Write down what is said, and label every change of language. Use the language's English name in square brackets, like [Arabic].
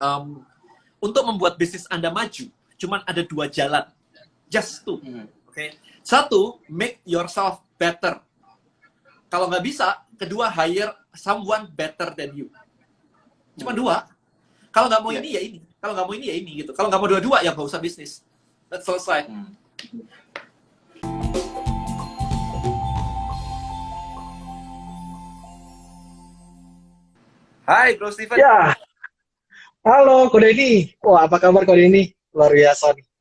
[Indonesian] um, untuk membuat bisnis Anda maju, cuman ada 2 jalan. [English] Just 2. Okay? 1, make yourself better. [Indonesian] Kalau nggak bisa, kedua, [English] hire someone better than you. [Indonesian] Cuma 2. Kalau nggak mau ini, ya ini. Kalau nggak mau ini, ya ini. Gitu. Kalau nggak mau dua-dua, ya nggak usah bisnis. [English] That's selesai. [Indonesian] Hai, Bro Steven. Ya, halo Ko Denny. Wah, apa kabar Ko Denny? Luar biasa nih.